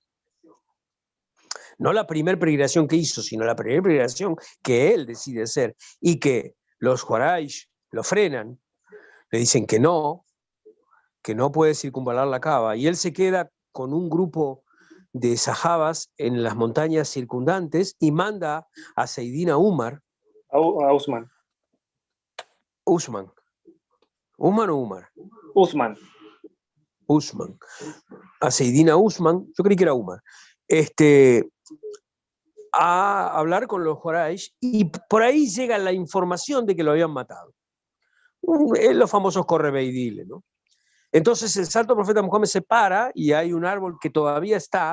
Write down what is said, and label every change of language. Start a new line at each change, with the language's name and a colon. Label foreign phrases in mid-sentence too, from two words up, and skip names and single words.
Spanish: No la primera peregrinación que hizo, sino la primera peregrinación que él decide hacer, y que los Quraysh lo frenan, le dicen que no puede circunvalar la Kaaba, y él se queda con un grupo de sahabas en las montañas circundantes y manda a Seydina Umar. A Usman. Usman. ¿Umar o Umar? Usman. A Seydina Usman, yo creí que era Umar, a hablar con los Quraysh, y por ahí llega la información de que lo habían matado. Los famosos correveidiles, ¿no? Entonces el santo profeta Muhammad se para y hay un árbol que todavía está.